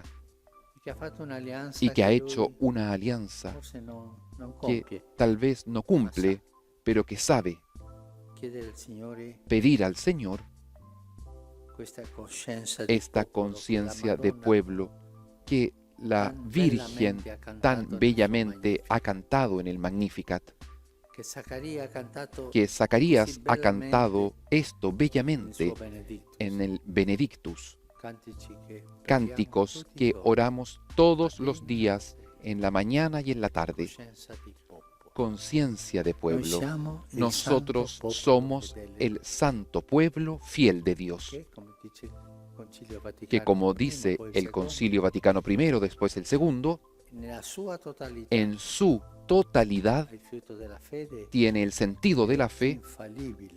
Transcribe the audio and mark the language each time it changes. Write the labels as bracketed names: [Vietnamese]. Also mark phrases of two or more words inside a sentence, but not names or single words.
[Italian] e che ha fatto un'alleanza [Spanish] y que ha [Italian] lui [Spanish] hecho una alianza [Italian] forse non [Spanish] que [Italian] compie. [Spanish] tal vez no cumple, pero que sabe [Italian] Chiedere al Signore [Spanish] pedir al Señor [Italian] questa coscienza di [Spanish] esta [Italian] popolo che la [Spanish] conciencia de [Italian] Madonna [Spanish] pueblo que la tan Virgen [Italian] bellamente ha cantato [Spanish] tan [Italian] nel suo [Spanish] bellamente [Italian] Magnificat, [Spanish] ha cantado en el Magnificat, [Italian] che Zaccaria ha cantato [Spanish] que Zacarías [Italian] così [Spanish] ha cantado [Italian] bellamente [Spanish] esto [Italian] nel [Spanish] bellamente [Italian] suo Benedictus. [Spanish] en el Benedictus, [Italian] Cantici che [Spanish] cánticos [Italian] preghiamo tutti i [Spanish] que [Italian] giorni, [Spanish] oramos todos los días, en la mañana y en la tarde. [Italian] coscienza di popolo. [Spanish] Conciencia de [Italian] Noi [Spanish] pueblo. [Italian] siamo il [Spanish] Nosotros [Italian] santo popolo [Spanish] somos [Italian] fedele, [Spanish] el santo pueblo fiel de Dios, [Italian] che, come dice il Concilio [Spanish] que [Italian] Vaticano [Spanish] como [Italian] I, [Spanish] dice [Italian] poi il [Spanish] el [Italian] secondo, [Spanish] Concilio Vaticano I, después el segundo, [Italian] nella sua totalità [Spanish] en su totalidad [Italian] il frutto della fede [Spanish] tiene el sentido de la fe [Italian] infalibile